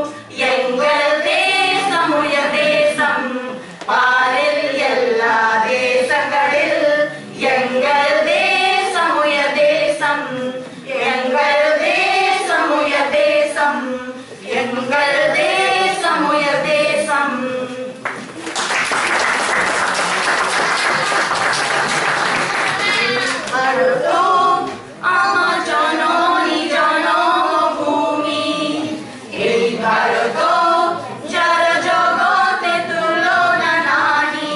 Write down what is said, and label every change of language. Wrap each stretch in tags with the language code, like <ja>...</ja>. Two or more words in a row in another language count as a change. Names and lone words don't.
<ta>எங்கள் தேசம் உயர் தேசம், பாரில் எல்லா தேசங்களில் எங்கள் தேசம் உயர் தேசம், எங்கள் தேசம் உயர் தேசம், எங்கள் தேசம் உயர் தேசம்.</ta> <bn>ভারতো আমার জননী জন্মভূমি, এই ভারত যার জগতে তুলনা নাহি।</bn>